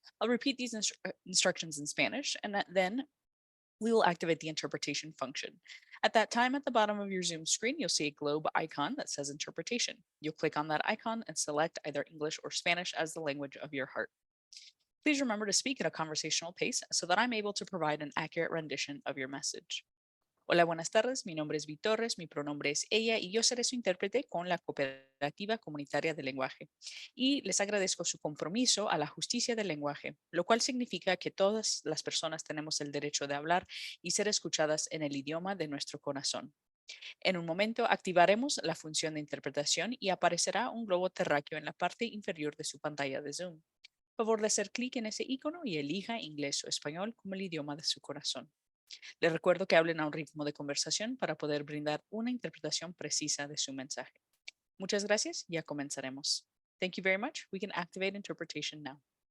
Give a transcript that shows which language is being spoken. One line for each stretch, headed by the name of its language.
English: I'll repeat these instructions in Spanish, and then we will activate the interpretation function. At that time, at the bottom of your Zoom screen, you'll see a globe icon that says interpretation. You'll click on that icon and select either English or Spanish as the language of your heart. Please remember to speak at a conversational pace so that I'm able to provide an accurate rendition of your message.
Spanish: Hola, buenas tardes. Mi nombre es Vi Torres, mi pronombre es ella y yo seré su intérprete con la Cooperativa Comunitaria de Lenguaje. Y les agradezco su compromiso a la justicia del lenguaje, lo cual significa que todas las personas tenemos el derecho de hablar y ser escuchadas en el idioma de nuestro corazón. En un momento activaremos la función de interpretación y aparecerá un globo terráqueo en la parte inferior de su pantalla de Zoom. Favor de hacer clic en ese icono y elija inglés o español como el idioma de su corazón. Les recuerdo que hablen a un ritmo de conversación para poder brindar una interpretación precisa de su mensaje. Muchas gracias, ya comenzaremos.
English: Thank you very much. We can activate interpretation now.